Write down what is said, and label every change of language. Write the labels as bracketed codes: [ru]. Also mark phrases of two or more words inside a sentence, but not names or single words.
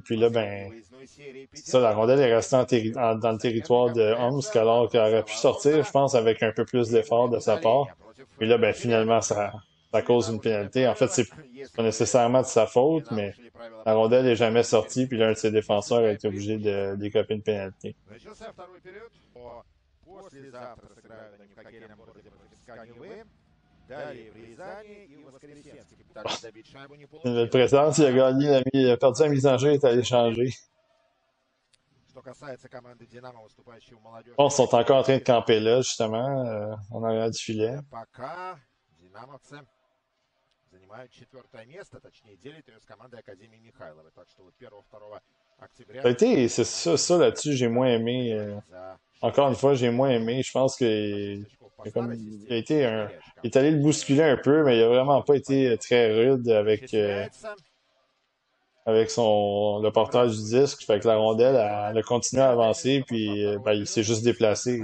[fr] Puis là, ben, ça, la rondelle est restée dans le territoire de Omsk, alors qu'elle aurait pu sortir, je pense, avec un peu plus d'effort de sa part. Puis là, ben, finalement, ça cause une pénalité. En fait, c'est pas nécessairement de sa faute, mais la rondelle n'est jamais sortie, puis l'un de ses défenseurs a été obligé de décoper une pénalité. [ru] Послезавтра сыграют они в хоккейном городе против Каневы. Далее в Рязани и в Воскресенске пытались добить шайбу, не получилось. [fr] Une belle présence, il a perdu la mise en jeu, il est allé changer. [ru] Что касается команды «Динамо», выступающей в [fr] Je [ru] молодежной [fr] pense qu'ils sont [ru] лиге, [fr] encore en train de camper là, justement, en arrière du filet. [ru] пока динамовцы занимают 4-е место, точнее делят ее с командой Академии Михайловой. Так что вот 1-2 октября [fr] Ça a été, c'est ça là-dessus, j'ai moins aimé. [ru] за [fr] Encore une fois, j'ai moins aimé. Je pense qu'il il a été il est allé le bousculer un peu, mais il a vraiment pas été très rude avec le portage du disque. Fait que la rondelle, elle a continué à avancer, puis ben, il s'est juste déplacé.